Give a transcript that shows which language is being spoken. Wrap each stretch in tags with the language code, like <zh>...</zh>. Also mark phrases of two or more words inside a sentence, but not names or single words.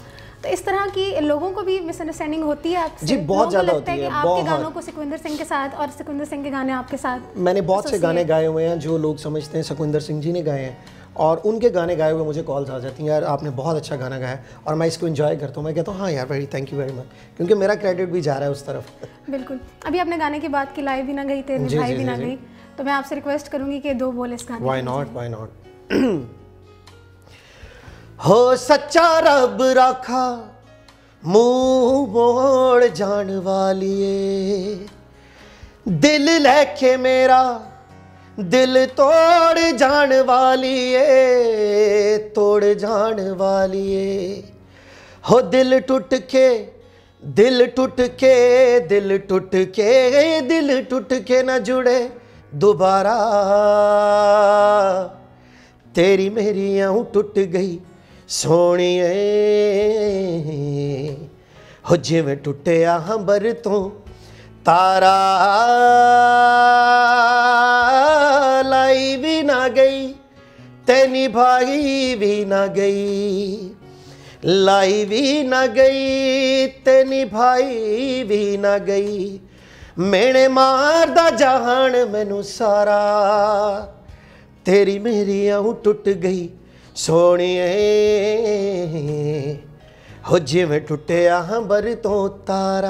<hi>तो इस तरह की लोगों को भी मिसअंडरस्टैंडिंग होती है आपसे? जी, बहुत ज़्यादा होती है। आपके गानों को सुखविंदर सिंह के साथ और सुखविंदर सिंह के गाने आपके साथ। मैंने बहुत से गाने गाए हुए हैं जो लोग समझते हैं सुखविंदर सिंह जी ने गाए हैं, और उनके गाने गाए हुए मुझे कॉल्स आ जाती हैं, यार आपने बहुत अच्छा गाना गाया, और मैं इसको एंजॉय करता हूँ। मैं कहता हूँ हाँ यार,</hi> <en>very thank you very much,</en> <hi>क्योंकि मेरा क्रेडिट भी जा रहा है उस तरफ। बिल्कुल। अभी आपने गाने की बात की,</hi> <pa>ਲਾਈ ਭੀ ਨਾ ਗਈ ਤੇ ਨਿਭਾਈ ਭੀ ਨਾ ਗਈ,</pa> <hi>तो मैं आपसे रिक्वेस्ट करूँगी कि 2 बोल इस गाने।</hi> <en>why not.</en> <pa>ਹੋ ਸੱਚਾ ਰੱਬ ਰਾਖਾ ਮੂੰਹ ਮੋੜ ਜਾਣ ਵਾਲੀਏ, ਦਿਲ ਲੈਕੇ ਮੇਰਾ ਦਿਲ ਤੋੜ ਜਾਣ ਵਾਲੀਏ, ਤੋੜ ਜਾਣ ਵਾਲੀਏ। ਹੋ ਦਿਲ ਟੁੱਟ ਕੇ ਦਿਲ ਟੁੱਟ ਕੇ ਦਿਲ ਟੁੱਟ ਕੇ ਦਿਲ ਟੁੱਟ ਕੇ ਨਾ ਜੁੜੇ ਦੋਬਾਰਾ, ਤੇਰੀ ਮੇਰੀ ਅੱਖ ਟੁੱਟ ਗਈ ਸੋਹਣੀਏ, ਹੋ ਜਿਵੇਂ ਟੁੱਟਿਆ ਅੰਬਰ ਤੋਂ ਤਾਰਾ, ਲਾਈ ਭੀ ਨਾ ਗਈ ਤੇ ਨਿਭਾਈ ਭੀ ਨਾ ਗਈ, ਲਾਈ ਭੀ ਨਾ ਗਈ ਤੇ ਨਿਭਾਈ ਭੀ ਨਾ ਗਈ, ਮਿਹਣੇ ਮਾਰਦਾ ਜਹਾਨ ਮੈਨੂੰ ਸਾਰਾ, ਤੇਰੀ ਮੇਰੀ ਅੱਖ ਟੁੱਟ ਗਈ ਸੋਹਣੀਏ, ਹੋ ਜਿਵੇਂ ਟੁੱਟਿਆ ਅੰਬਰ ਤੋਂ ਤਾਰਾ।</pa>